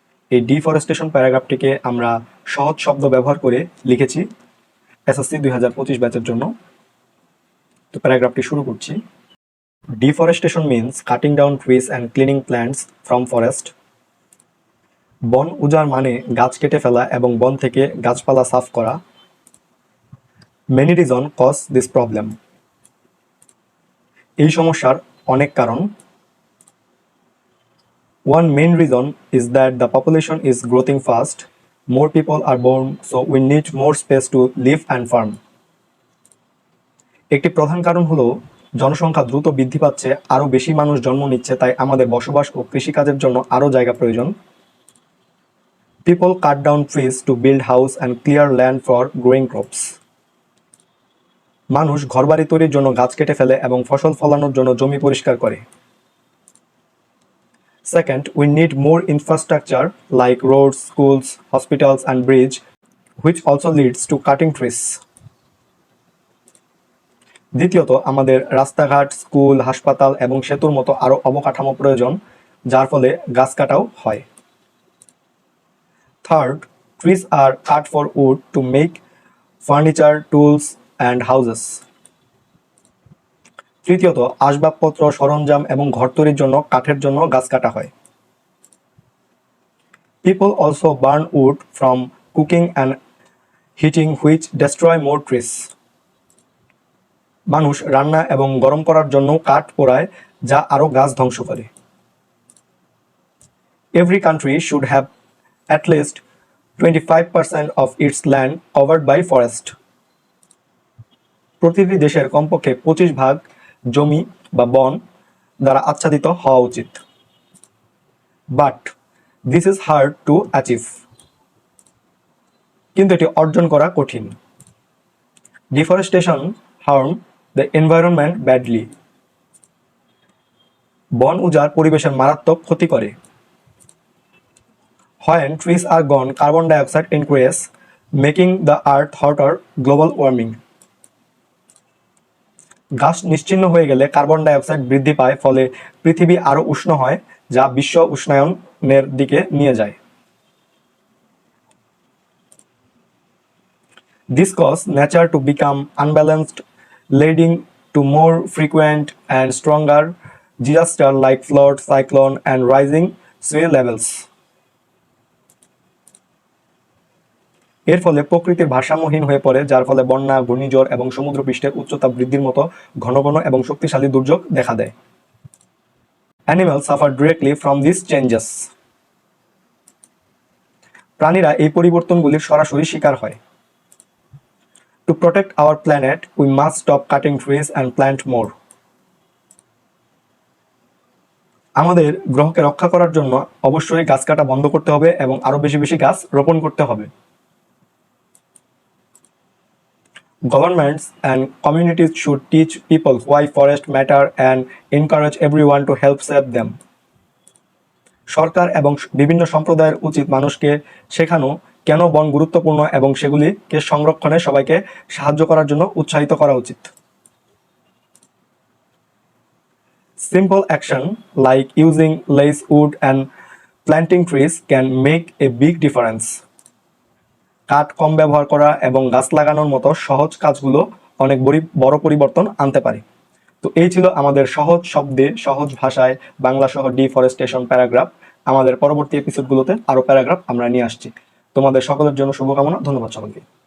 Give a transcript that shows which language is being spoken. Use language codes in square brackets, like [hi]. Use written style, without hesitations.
[bn] এই ডিফরেস্টেশন প্যারাগ্রাফটিকে আমরা সহজ শব্দ ব্যবহার করে লিখেছি এসএসসি 2025 ব্যাচের জন্য। তো প্যারাগ্রাফটি শুরু করছি। [en] Deforestation means cutting down trees and cleaning plants from forest. [bn] বন উজাড় মানে গাছ কেটে ফেলা এবং বন থেকে গাছপালা সাফ করা। [en] Many reasons cause this problem. [bn] এই সমস্যার অনেক কারণ। [en] One main reason is that the population is growing fast. More people are born, so we need more space to live and farm. [bn] একটি প্রধান কারণ হলো জনসংখ্যা দ্রুত বৃদ্ধি পাচ্ছে, আরও বেশি মানুষ জন্ম নিচ্ছে, তাই আমাদের বসবাস ও কৃষিকাজের জন্য আরও জায়গা প্রয়োজন। [en] People cut down trees to build house and clear land for growing crops. [bn] মানুষ ঘরবাড়ি তৈরির জন্য গাছ কেটে ফেলে এবং ফসল ফলানোর জন্য জমি পরিষ্কার করে। [en] Second, we need more infrastructure like roads, schools, hospitals and bridge, which also leads to cutting trees. [bn] দ্বিতীয়ত, আমাদের রাস্তাঘাট, স্কুল, হাসপাতাল এবং সেতুর মতো আরও অবকাঠামো প্রয়োজন, যার ফলে গাছ কাটাও হয়। [en] Third, trees are cut for wood to make furniture, tools and houses. [bn] তৃতীয়ত, আসবাবপত্র, সরঞ্জাম এবং ঘর তৈরির জন্য কাঠের জন্য গাছ কাটা হয়। [en] People also burn wood from cooking and heating, which destroy more trees. [bn] মানুষ রান্না এবং গরম করার জন্য কাঠ পোড়ায়, যা আরও গাছ ধ্বংস করে। [en] Every country should have at least 25% of its land covered by forest. [bn] প্রতিটি দেশের কমপক্ষে 25% জমি বা বন দ্বারা আচ্ছাদিত হওয়া উচিত। [en] But this is hard to achieve. [bn] কিন্তু এটি অর্জন করা কঠিন। [en] Deforestation harm the environment badly. [bn] বন উজাড় পরিবেশের মারাত্মক ক্ষতি করে। [en] When trees are gone, carbon dioxide increases, making the earth hotter, global warming. [bn] গাছ নিশ্চিহ্ন হয়ে গেলে কার্বন ডাইঅক্সাইড বৃদ্ধি পায়, ফলে পৃথিবী আরও উষ্ণ হয়, যা বিশ্ব উষ্ণায়নের দিকে নিয়ে যায়। [en] This causes nature to become unbalanced, leading to more frequent and stronger disasters like flood, cyclone, and rising sea levels. [bn] এর ফলে প্রকৃতির ভারসাম্যহীন হয়ে পড়ে, যার ফলে বন্যা, ঘূর্ণিঝড় এবং সমুদ্রপৃষ্ঠের উচ্চতা বৃদ্ধির মতো ঘন ঘন এবং শক্তিশালী দুর্যোগ দেখা দেয়। [en] Animals suffer directly from these changes. [bn] প্রাণীরা এই পরিবর্তনগুলির সরাসরি শিকার হয়। [en] To protect our planet, we must stop cutting trees and plant more. [bn] আমাদের গ্রহকে রক্ষা করার জন্য অবশ্যই গাছ কাটা বন্ধ করতে হবে এবং আরও বেশি বেশি গাছ রোপণ করতে হবে। [en] Governments and communities should teach people why forests matter and encourage everyone to help save them. [bn] সরকার এবং বিভিন্ন সম্প্রদায়ের উচিত মানুষকে শেখানো কেন বন গুরুত্বপূর্ণ এবং সেগুলিকে সংরক্ষণে সবাইকে সাহায্য করার জন্য উৎসাহিত করা উচিত। [en] Simple action like using less wood and planting trees can make a big difference. [bn] কাঠ কম ব্যবহার করা এবং গাছ লাগানোর মতো সহজ কাজগুলো অনেক বড় পরিবর্তন আনতে পারে। তো এই ছিল আমাদের সহজ শব্দে সহজ ভাষায় বাংলা সহ ডিফরেস্টেশন প্যারাগ্রাফ। আমাদের পরবর্তী এপিসোডগুলোতে আরও প্যারাগ্রাফ আমরা নিয়ে আসছি। তোমাদের সকলের জন্য শুভকামনা। ধন্যবাদ সকলকে।